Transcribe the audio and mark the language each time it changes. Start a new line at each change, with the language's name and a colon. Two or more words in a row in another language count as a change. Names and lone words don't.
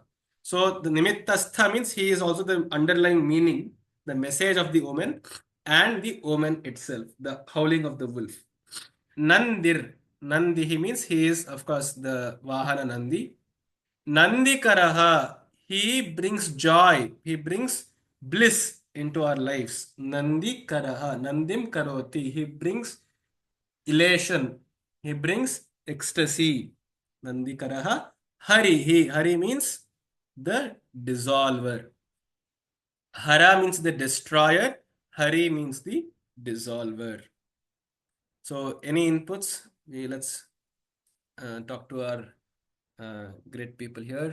English: So the nimittastha means he is also the underlying meaning, the message of the omen, and the omen itself, the howling of the wolf. Nandir. Nandihi means he is, of course, the Vahana Nandi. Nandikaraha. He brings joy. He brings bliss into our lives.
Sanskrit: Nandikaraha. Nandim karoti.
English: He brings elation. He brings ecstasy. Nandikaraha. Hari. Hari means the dissolver. Hara means the destroyer. Hari means the dissolver. So, any inputs? Let's talk to our great people here.